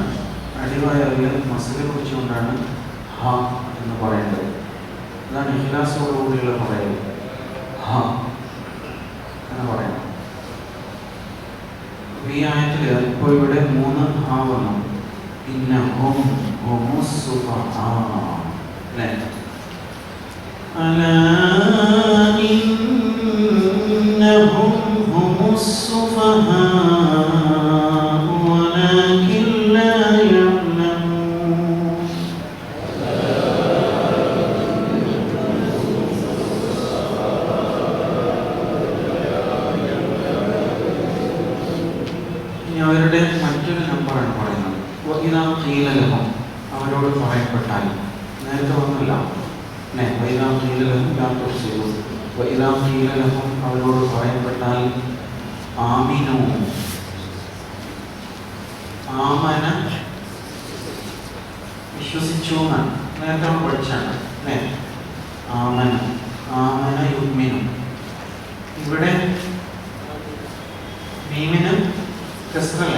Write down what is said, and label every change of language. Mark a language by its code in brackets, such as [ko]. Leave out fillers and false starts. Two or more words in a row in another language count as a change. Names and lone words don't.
[ml] അടിവയറിൽ മസിൽ കുറിച്ചുകൊണ്ടാണ് ഹ എന്ന് പറയേണ്ടത്. അതാണ് ഇഖ്ലാസോടുകൂടിയുള്ള പറയൽ. ഹ എന്ന് പറയണം. ഈ ആയത്തിൽ ഇപ്പോൾ ഇവിടെ 3 ഹ വന്നു. പിന്നെ അല്ലേ? [ar] ألا إنهم هم السفهاء ولكن لا يعلمون. [ml] ഇനി അവരുടെ മറ്റൊരു നമ്പറാണ് പറയുന്നത്. [ar] وإذا قيل لهم, [ml] അവരോട് പറയപ്പെട്ടാൽ. നേരത്തെ ഒന്നുമില്ല. [ar] وإذا قيل لهم لا تفسدوا. وإذا قيل لهم, [ml] അവരോട് പറയപ്പെട്ടാൽ ആമിനു. ആമന വിശ്വസിച്ചു എന്നാണ് നേരത്തെ നമ്മൾ പഠിച്ചാണ് അല്ലേ? [ar] آمن يؤمن. [ml] ഇവിടെ മീമിന് കസ്റല്ലേ?